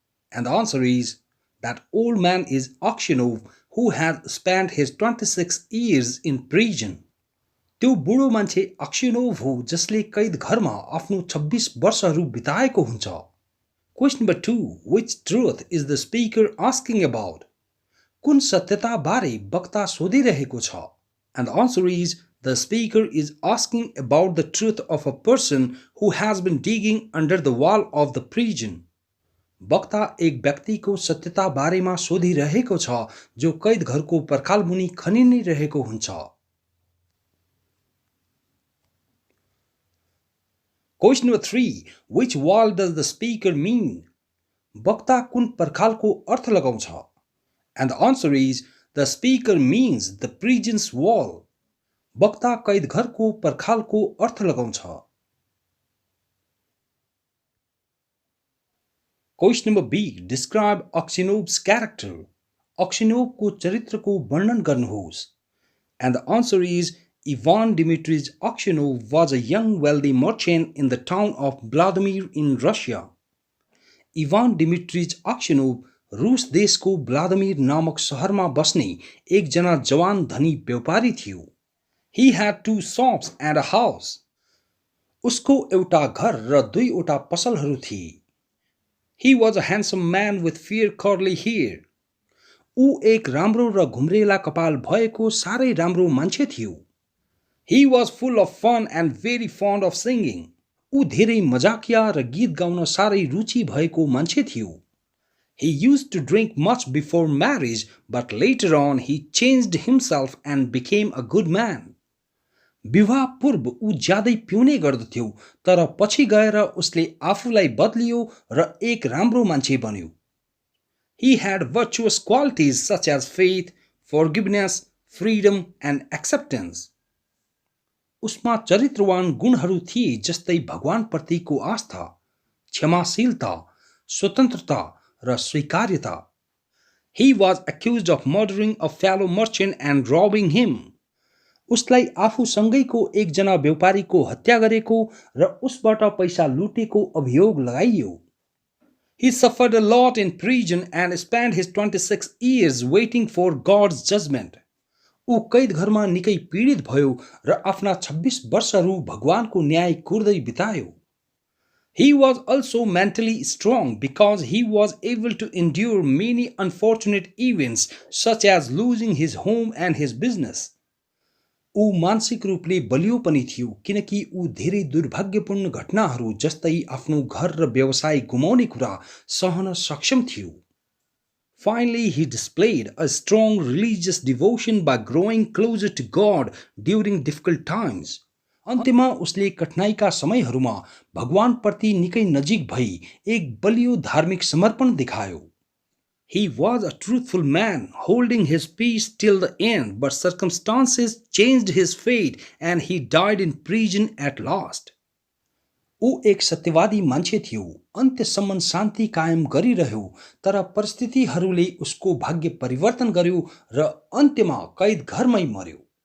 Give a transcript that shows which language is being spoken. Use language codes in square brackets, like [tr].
[en] And the answer is, that old man is Aksionov, who has spent his 26 years in prison. [ne] त्यो बुढो मान्छे अक्सिनोभ हो जसले कैद घरमा आफ्नो 26 वर्षहरू बिताएको हुन्छ. [en] Question number 2. Which truth is the speaker asking about? [ne] कुन सत्यता बारे वक्ता सोधिरहेको छ? [en] And the answer is, the speaker is asking about the truth of a person who has been digging under the wall of the prison. [ne] वक्ता एक व्यक्तिको सत्यता बारेमा सोधिरहेको छ जो कैद घरको पर्खाल मुनि खनिनै रहेको हुन्छ. [en] Question number 3. Which wall does the speaker mean? [ne] वक्ता कुन पर्खालको अर्थ लगाउँछ? [en] And the answer is, the speaker means the prison's wall. [ne] वक्ता कैद घरको पर्खालको अर्थ लगाउँछ. [en] Question number B. Describe Aksionov's character. [ne] अक्सिनोभको चरित्रको वर्णन गर्नुहोस्. [en] And the answer is, Ivan Dmitrievich Aksionov was a young wealthy merchant in the town of Vladimir in Russia. [ne] Ivan Dmitrievich Aksionov रूस देशको Vladimir नामक शहरमा बस्ने एकजना जवान धनी व्यापारी थियो. [en] He had 2 shops and a house. [ne] उसको एउटा घर र 2वटा पसलहरू थिए. [en] He was a handsome man with fair curly hair. [ne] ऊ एक राम्रो र घुम्रेला कपाल भएको सारै राम्रो मान्छे थियो. [en] He was full of fun and very fond of singing. [ne] ऊ धेरै मजाकिया र गीत गाउन सारै रुचि भएको मान्छे थियो. [en] He used to drink much before marriage, but later on he changed himself and became a good man. [ne] विवाह पूर्व ऊ ज्यादै पिउने गर्दथ्यो तर पछि गएर उसले आफूलाई बदलियो र एक राम्रो मान्छे बन्यो. [en] He had virtuous qualities such as faith, forgiveness, freedom and acceptance. [ne] उसमा चरित्रवान गुणहरू थिए जस्तै भगवानप्रतिको आस्था, क्षमाशीलता, स्वतन्त्रता र स्वीकार्यता. [en] He was accused of murdering a fellow merchant and robbing him. [ne] उसलाई आफूसँगैको एकजना व्यापारीको हत्या गरेको र उसबाट पैसा लुटेको अभियोग लगाइयो. [en] He suffered a lot in prison and spent his 26 years waiting for God's judgment. [ne] ऊ कैद घरमा निकै पीडित भयो र आफ्ना 26 वर्षहरू भगवानको न्याय कुर्दै बितायो. [en] He was also mentally strong because he was able to endure many unfortunate events such as losing his home and his business. [ne] ऊ मानसिक रूपले बलियो पनि थियो किनकि ऊ धेरै दुर्भाग्यपूर्ण घटनाहरू जस्तै आफ्नो घर र व्यवसाय गुमाउने कुरा सहन सक्षम थियो. [en] Finally, he displayed a strong religious devotion by growing closer to God during difficult times. [ne] अन्त्यमा उसले कठिनाइका समयहरूमा भगवानप्रति निकै नजिक भई एक बलियो धार्मिक समर्पण देखायो. [en] He was a truthful man, holding his peace till the end, but circumstances changed his fate and he died in prison at last. [ne] ऊ एक सत्यवादी मान्छे थियो, अन्त्यसम्म शान्ति कायम गरिरह्यो तर परिस्थितिहरूले उसको भाग्य परिवर्तन गर्यो र अन्त्यमा कैद घरमै मर्यो.